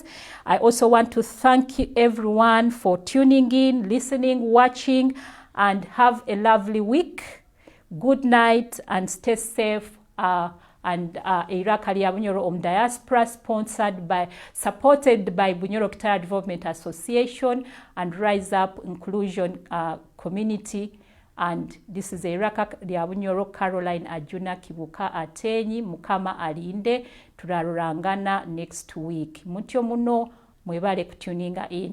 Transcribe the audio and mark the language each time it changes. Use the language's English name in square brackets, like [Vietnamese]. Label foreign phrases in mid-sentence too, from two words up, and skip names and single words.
[English] I also want to thank everyone for tuning in, listening, watching, and have a lovely week. Good night and stay safe. and Iraka lya Bunyoro Diaspora, supported by Bunyoro Kitara Development Association and Rise Up Inclusion Community. And this is Iraka lya Bunyoro Caroline Ajuna Kibuka Atenyi Mukama Alinde. [Nyoro] Turarurangana [English] next week. [Nyoro] Mutyo muno mwebale kutuninga in.